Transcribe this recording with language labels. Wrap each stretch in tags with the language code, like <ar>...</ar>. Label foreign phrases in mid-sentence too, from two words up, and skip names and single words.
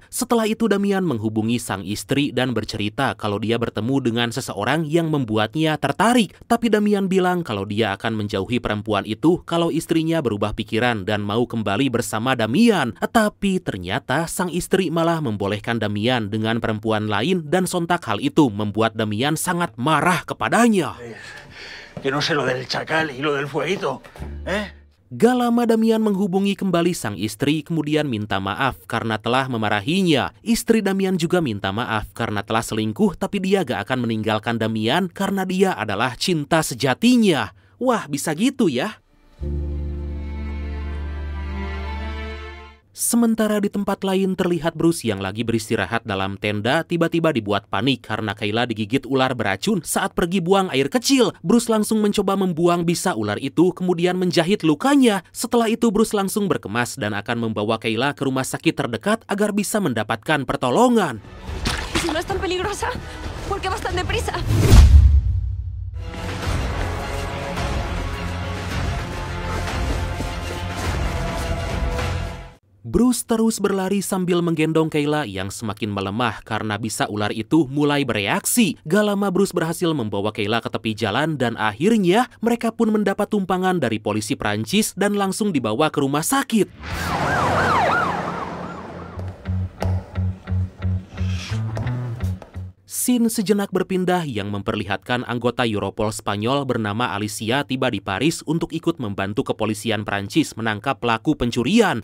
<id>Setelah itu Damian menghubungi sang istri dan bercerita kalau dia bertemu dengan seseorang yang membuatnya tertarik. Tapi Damian bilang kalau dia akan menjauhi perempuan itu kalau istrinya berubah pikiran dan mau kembali bersama Damian. Tapi ternyata sang istri malah membolehkan Damian dengan perempuan lain dan sontak hal itu membuat Damian sangat marah kepadanya.</id> <es>Que no sé lo del chacal y lo del fueguito,</es> <id>Gak lama Damian menghubungi kembali sang istri kemudian minta maaf karena telah memarahinya. Istri Damian juga minta maaf karena telah selingkuh tapi dia gak akan meninggalkan Damian karena dia adalah cinta sejatinya. Wah, bisa gitu ya. Sementara di tempat lain terlihat Bruce yang lagi beristirahat dalam tenda tiba-tiba dibuat panik karena Kayla digigit ular beracun saat pergi buang air kecil. Bruce langsung mencoba membuang bisa ular itu kemudian menjahit lukanya. Setelah itu Bruce langsung berkemas dan akan membawa Kayla ke rumah sakit terdekat agar bisa mendapatkan pertolongan.</id> <es>Y si no es tan peligrosa, ¿por qué vas tan deprisa?</es> <id>Bruce terus berlari sambil menggendong Kayla yang semakin melemah karena bisa ular itu mulai bereaksi. Gak lama Bruce berhasil membawa Kayla ke tepi jalan dan akhirnya mereka pun mendapat tumpangan dari polisi Prancis dan langsung dibawa ke rumah sakit. Scene sejenak berpindah yang memperlihatkan anggota Europol Spanyol bernama Alicia tiba di Paris untuk ikut membantu kepolisian Prancis menangkap pelaku pencurian.</id>